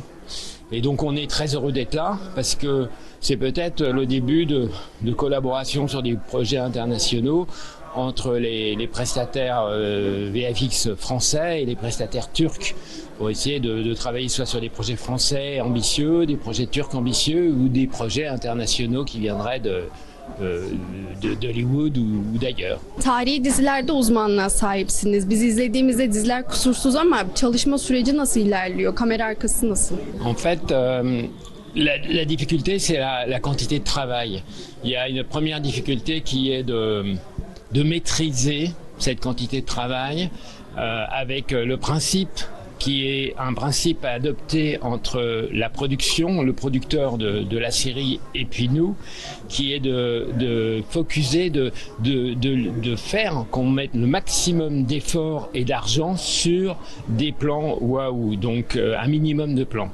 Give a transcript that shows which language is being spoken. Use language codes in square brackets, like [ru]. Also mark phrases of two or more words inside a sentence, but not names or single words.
[fr] Et donc on est très heureux d'être là parce que c'est peut-être le début de collaboration sur des projets internationaux entre les prestataires VFX français et les prestataires turcs pour essayer de travailler soit sur des projets français ambitieux, des projets turcs ambitieux ou des projets internationaux qui viendraient d'Hollywood ou d'ailleurs. [tr] Tarihi dizilerde uzmanlığa sahipsiniz. Biz izlediğimizde diziler kusursuz ama çalışma süreci nasıl ilerliyor? Kamera arkası nasıl? [fr] En fait, la difficulté, c'est la quantité de travail. Il y a une première difficulté qui est de maîtriser cette quantité de travail avec le principe qui est un principe à adopter entre la production, le producteur de la série et puis nous, qui est de focuser, de faire qu'on mette le maximum d'efforts et d'argent sur des plans waouh, donc un minimum de plans.